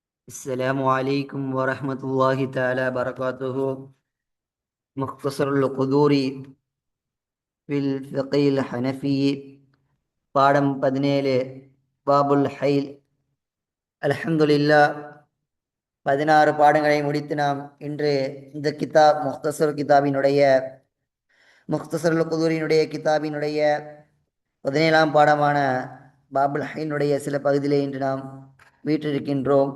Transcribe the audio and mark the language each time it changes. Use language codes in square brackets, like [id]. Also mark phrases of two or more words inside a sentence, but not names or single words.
[ar] السلام عليكم ورحمة الله تعالى وبركاته. مختصر القدور في الفقه الحنفي பாடம் 17 பாபுல் ஹைல். [ta] அல்ஹம்துலில்லா, 16 பாடங்களை முடித்து நாம் இன்று இந்த முக்தசருல் குதூரினுடைய கிதாபினுடைய 17ஆம் பாடமான பாபுல் ஹைலினுடைய சில பகுதியிலே இன்று நாம் வீற்றிருக்கின்றோம்.